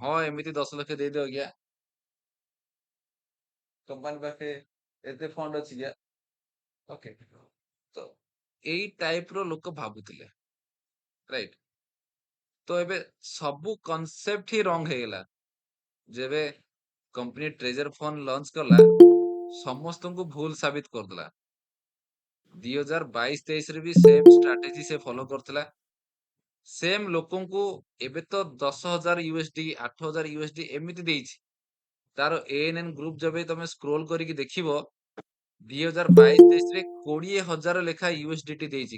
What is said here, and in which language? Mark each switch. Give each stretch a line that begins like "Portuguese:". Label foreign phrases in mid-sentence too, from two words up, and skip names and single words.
Odia: ହଁ, ଏମିତି 10 ଲକ୍ଷ ଦେଇଦିଅ ଆଜ୍ଞା, କମ୍ପାନୀ ପାଖେ ଏତେ ଫଣ୍ଡ ଅଛି ଆଜ୍ଞା। ଓକେ, ତ ଏଇ ଟାଇପ ର ଲୋକ ଭାବୁଥିଲେ, ରାଇଟ। ତ ଏବେ ସବୁ କନସେପ୍ଟ ହିଁ ରଙ୍ଗ ହେଇଗଲା। ଯେବେ କମ୍ପାନୀ ଟ୍ରେଜର ଫଣ୍ଡ ଲଞ୍ଚ କଲା, ସମସ୍ତଙ୍କୁ ଭୁଲ ସାବିତ କରିଦେଲା। 2022-23 ରେ ବି ସେମ ଷ୍ଟ୍ରାଟେଜି ସେ ଫଲୋ କରିଥିଲା। ସେମ ଲୋକଙ୍କୁ ଏବେ ତ 10,000 USD, 8,000 USD ଏମିତି ଦେଇଛି। ତାର ANN ଗ୍ରୁପ ଯେବେ ତମେ ସ୍କ୍ରୋଲ କରିକି ଦେଖିବ, 2022-23 ରେ 20,000 ଲେଖା USDT ଦେଇଛି।